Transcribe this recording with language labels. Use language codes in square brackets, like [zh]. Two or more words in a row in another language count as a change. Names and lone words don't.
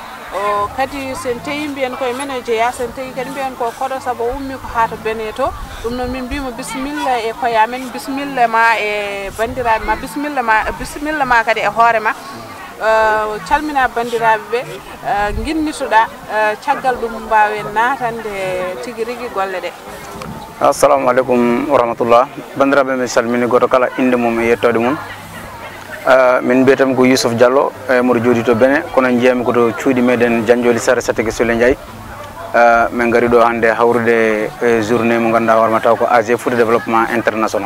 [ff] o kadi sen tawi mbiyen koye men e jeeya sen tawi kadi mbiyen ko koɗo saabu ummi ko haata bene to ɗum noon min mbimo bisimilla e koye amen bisimilla ma e bandiraɓe ma bisimilla ma kadi e hoore ma calmina bandiraɓe ɓe guinnitoɗa caggal ɗum mbawen natande tigui rigui golle ɗe. [ar] السلام عليكم ورحمة الله. [ff] Bandiraɓe mi salmini goto kala inde mum e yettode mum. Min mbiyatami ko Yousuf Diallo mboɗo jooɗi to Benin kono jeyami koto cuuɗi meɗen Janjoli Sare Satike Sule Ndiaye min gari ɗo hannde hawrude journée mo ganduɗa hoorema taw ko AG Foot Développement International.